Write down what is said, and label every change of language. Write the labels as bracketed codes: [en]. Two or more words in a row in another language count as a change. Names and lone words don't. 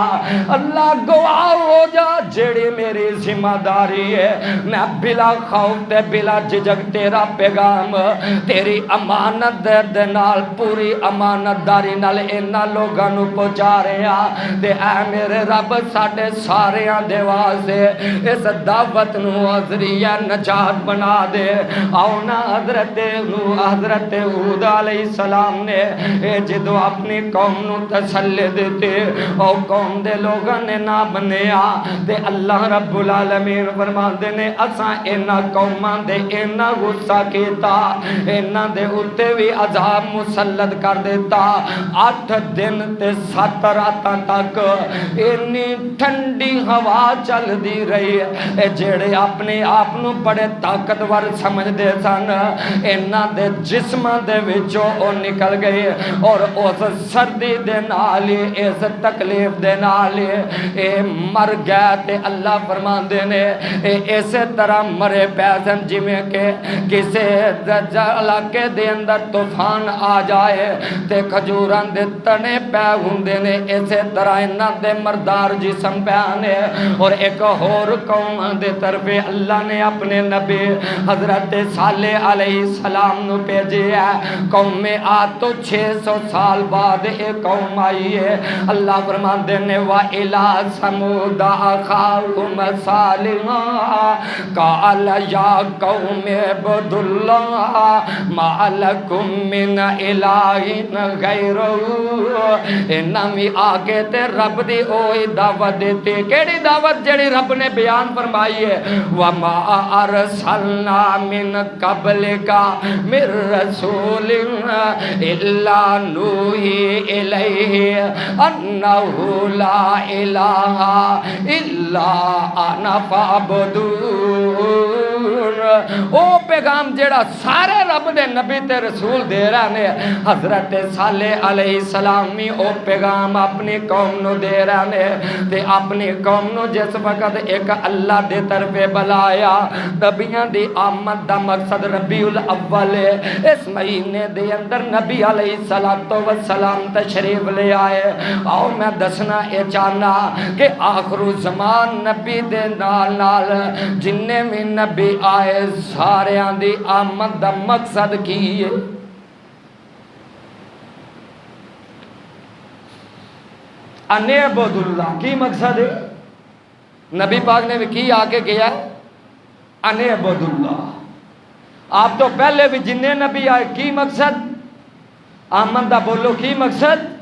[pa] اللہ گواہ ہو جا جیڑی میری ذمہ داری ہے، میں بلا خوف تے بلا جھجک تیرا پیغام تیری امانت دے نال پوری امانت داری نال انہاں لوگاں نو پہنچا رہا، تے اے میرے رب ساڈے ساریاں دے واسطے اس دعوت نو ذریعہ نجات بنا دے۔ آؤ نا حضرت ہود علیہ السلام نے جدو اپنی قوم نو تسلی دیتے او قوم دے لوگاں نے نہ بنیا تے اللہ رب العالمین فرماندے نے اساں انہاں قوماں دے انہاں غصہ کیتا انہاں دے اوتے بھی عذاب مسلط کر دیتا 8 دن تے 7 راتاں تک اتنی ٹھنڈی ہوا چل دی رہی ہے جڑے اپنے آپ نو بڑے طاقتور سمجھ دے سن انہاں دے جسماں دے وچوں او نکل گئے اور اس سردی دے نال اس تکلیف دے نال اے مر گیا تے اللہ فرماندے نے اسی طرح مرے پیسن جویں کہ کسے علاقے دے اندر طوفان آ جائے تے کھجوراں دے تنے پے ہوندے نے اسی طرح انہاں دے مردار جسم پے نے اور ایک اور قوم دے طرف اللہ نے اپنے نبی حضرت صالح علیہ السلام نو بھیجیا قوم عاد تو 600 سال بعد ایک قوم آئی ہے اللہ فرماندے نے [ar] وَإِلَىٰ ثَمُودَ أَخَاهُمْ صَالِحًا قَالَ يَا قَوْمِ اعْبُدُوا اللَّهَ مَا لَكُم مِّنْ إِلَٰهٍ [pa] غَيْرُهُ انہاں بھی آگے تے رب دی اوہی دعوت دیتے کیڑی دعوت جڑی رب نے بیان فرمائی ہے [ar] وَمَا أَرْسَلْنَا مِن قَبْلِكَ مِن رَّسُولٍ إِلَّا نُوحِي إِلَيْهِ أَنَّهُ لَا إِلَٰهَ إِلَّا أَنَا [pa] فَاعْبُدُونِ او پیغام جڑا سارے رب دے نبی تے رسول دے رہے نے حضرت صالح علیہ السلام بھی او پیغام اپنی قوم نو دے رہے نے تے اپنی قوم نو جس وقت ایک اللہ دے طرف بلایا نبیاں دی آمد دا مقصد ربیع الاول اس مہینے دے اندر نبی علیہ السلام تشریف لے آئے آؤ میں دسنا اے چاہنا کہ آخر زمان نبی دے نال نال جننے میں نبی آئے سارے دی آمد دا مقصد کی ہے [ar] انعبد اللہ [pa] کی مقصد ہے نبی پاک نے بھی کی آگے کیا ہے [ar] انعبد اللہ [pa] آپ تو پہلے بھی جننے نبی آئے کی مقصد آمد دا بولو کی مقصد